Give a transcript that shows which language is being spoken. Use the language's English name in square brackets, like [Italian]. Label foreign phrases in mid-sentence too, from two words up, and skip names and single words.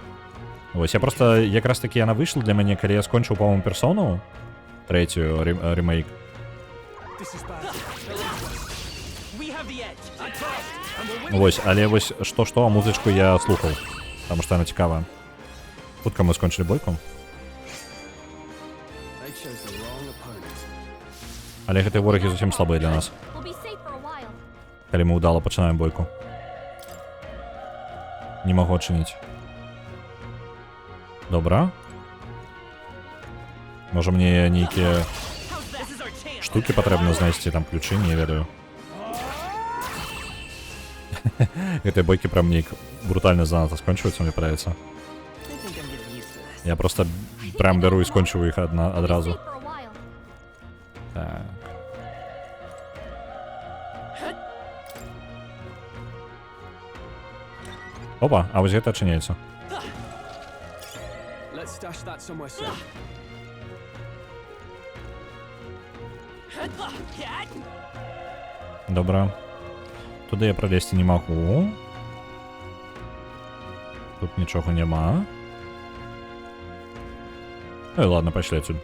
[Belarusian] Вось, я просто, якраз таки яна выйшла для мяне, калі я скончыў, по-моему, персону, трэцюю ремейк. Вось, але вось што, а музычку я слухаў, таму што яна цікавая. Хутка мы скончылі бойку. [English] They chose the wrong opponent. [Belarusian] Але гэтыя ворагі зусім слабыя для нас. [English] We'll be safe for a while. [Belarusian] Калі мы ўдала пачынаем бойку. Не магу адчыніць. Добра. Можа мне нейкія штукі патрэбна знайсці, там ключы, не ведаю. Гэтыя бойкі прям нейк брутальна занадта скончваюцца, мне падаецца. Я просто прям бяру і скончваю іх адразу. Так. Опа, а вось гэта адчыняецца. [English] Let's stash that somewhere safe. [Belarusian] Добра. Туды я пролезці не магу. Тут нічога няма. Ну і ладно, пайшлі адсюль.